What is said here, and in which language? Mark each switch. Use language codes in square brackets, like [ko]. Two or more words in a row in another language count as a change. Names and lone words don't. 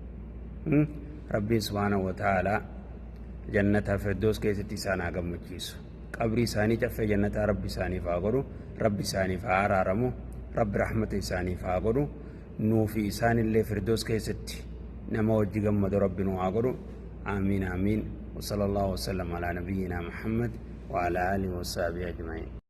[om] rabbiin [ar] سبحانه وتعالى [om] jannata firdoos keessatti isaan haa gammachiisu qabrii isaanii caffee jannataa rabbi isaaniif haa godhu rabbi isaaniif haa araaramu rabbi rahmata isaaniif haa godhu nuufi isaanillee firdoos keessatti nama wajji gammadu rabbi nu haa godhu [ar] آمين آمين وصلى الله وسلم على نبينا محمد وعلى آله وصحبه أجمعين